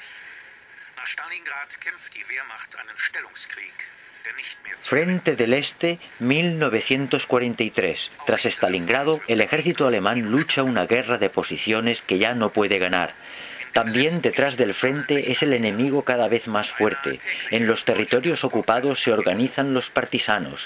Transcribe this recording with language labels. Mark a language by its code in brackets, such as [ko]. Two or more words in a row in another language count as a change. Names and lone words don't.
[de] Nach Stalingrad kämpft die Wehrmacht einen Stellungskrieg, der nicht mehr zu... [es] Frente del Este, 1943. Tras Stalingrado, el ejército alemán lucha una guerra de posiciones que ya no puede ganar. También detrás del frente es el enemigo cada vez más fuerte. En los territorios ocupados se organizan los partisanos.